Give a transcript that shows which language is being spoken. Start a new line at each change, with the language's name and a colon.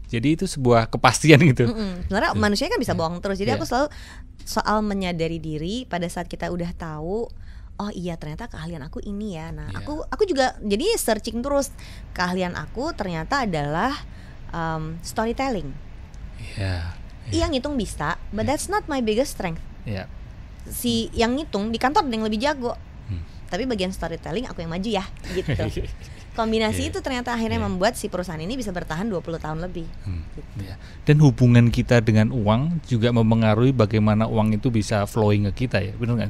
Indonesian: Jadi itu sebuah kepastian gitu. Sebenarnya manusia kan bisa bohong terus. Jadi aku selalu soal menyadari diri pada saat kita udah tahu, oh iya ternyata keahlian aku ini ya. Nah aku juga jadi searching terus. Keahlian aku ternyata adalah storytelling. Yang ngitung bisa,
English: but that's not my biggest strength.
Indonesian: Si yang ngitung di kantor ada yang lebih jago. Tapi bagian storytelling aku yang maju ya gitu. Kombinasi itu ternyata akhirnya membuat si perusahaan ini bisa bertahan 20 tahun lebih. Gitu. Dan hubungan kita dengan uang juga mempengaruhi bagaimana uang itu bisa flowing ke kita ya, benar nggak?